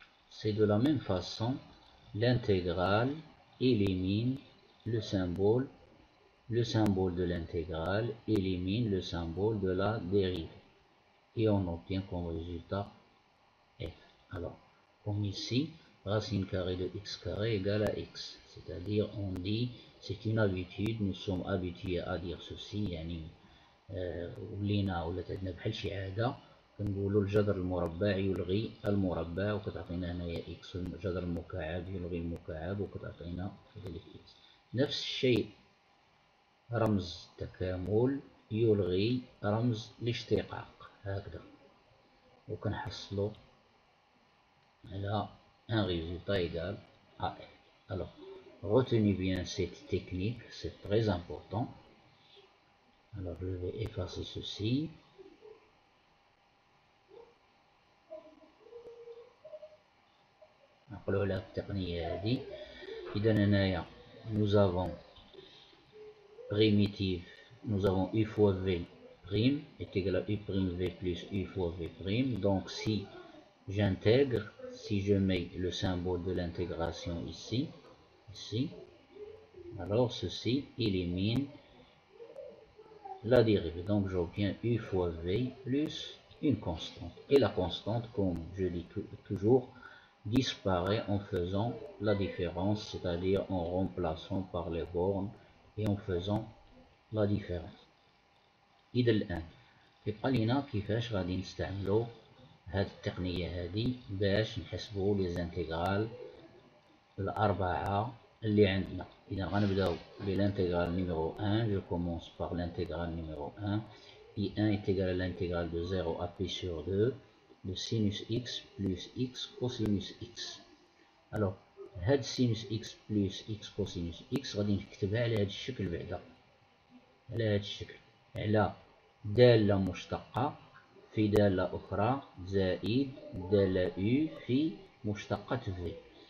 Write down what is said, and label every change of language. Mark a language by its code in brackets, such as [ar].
[fr] C'est de la même façon, l'intégrale élimine le symbole de l'intégrale élimine le symbole de la dérivée. Et on obtient comme résultat f. Alors, comme ici, racine carrée de x carré égale à x. C'est-à-dire, on dit, c'est une habitude, nous sommes habitués à dire ceci, [ar] يعني ولينا ولات عندنا بحال شي عادة كنقولوا الجذر المربع يلغي المربع وكتعطينا هنايا x، الجذر المكعب يلغي المكعب وكتعطينا كذلك x. نفس الشيء رمز تكامل يلغي رمز الاشتقاق، هكذا وكنحصلوا على [fr] un résultat égal à f. Alors, retenez bien cette technique, c'est très important. Alors, je vais effacer ceci. [ar] نقولوا على التقنية هذه. إذا هنايا [fr] nous avons primitive, nous avons u fois v prime est égal à u prime v plus u fois v prime. Donc si j'intègre, si je mets le symbole de l'intégration ici, alors ceci élimine la dérivée. Donc j'obtiens u fois v plus une constante. Et la constante, comme je dis toujours, disparaît en faisant la différence, c'est-à-dire en remplaçant par les bornes et en faisant la différence. [ar] إذا الآن يبقى لينا كيفاش غادي نستعملو هاد التقنية هادي باش نحسبو لي زانتيغرال الأربعة اللي عندنا. إذا غنبداو بلانتيغرال numéro 1. [fr] Je commence par l'intégrale numéro 1. I1 est égal à l'intégrale de 0 à pi sur 2 de sinus x plus x cosinus x. [ar] Alors, هاد sinus x plus x cosinus x غادي نكتبها على هاد الشكل بعدا، على هاد الشكل، على دالة مشتقة في دالة أخرى زائد دالة u في مشتقة v.